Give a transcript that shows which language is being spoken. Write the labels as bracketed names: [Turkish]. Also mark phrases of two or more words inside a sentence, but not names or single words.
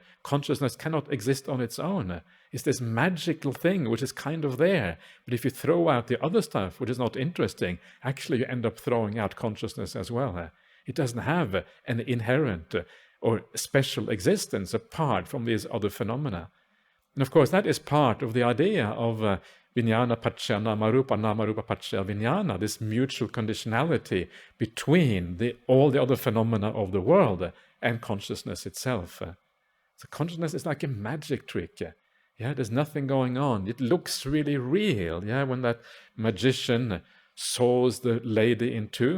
[English] Consciousness cannot exist on its own. It's this magical thing which is kind of there. But if you throw out the other stuff, which is not interesting, actually you end up throwing out consciousness as well. It doesn't have an inherent or special existence apart from these other phenomena. And of course, that is part of the idea of [Pali] vijnana paccaya namarupa paccaya vijnana, [English] this mutual conditionality between all the other phenomena of the world and consciousness itself. So consciousness is like a magic trick. Yeah, there's nothing going on. It looks really real. Yeah, when that magician saws the lady in two.